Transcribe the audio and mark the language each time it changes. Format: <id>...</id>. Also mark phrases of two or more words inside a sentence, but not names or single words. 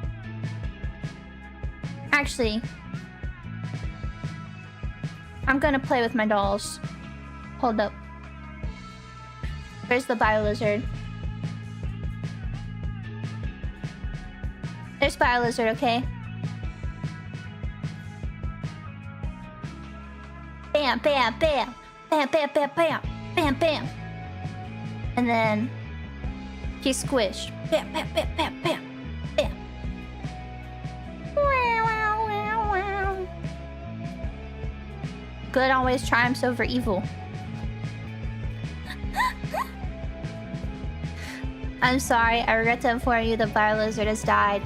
<en>Actually, I'm gonna play with my dolls. Hold up. Where's the Biolizard? There's Biolizard, okay? Bam, bam, bam. Bam, bam, bam, bam. Bam, bam. And then he's squished. Bam, bam, bam, bam, bam. Bam. Good always triumphs over evil. I'm sorry, I regret to inform you the Biolizard has died.</en>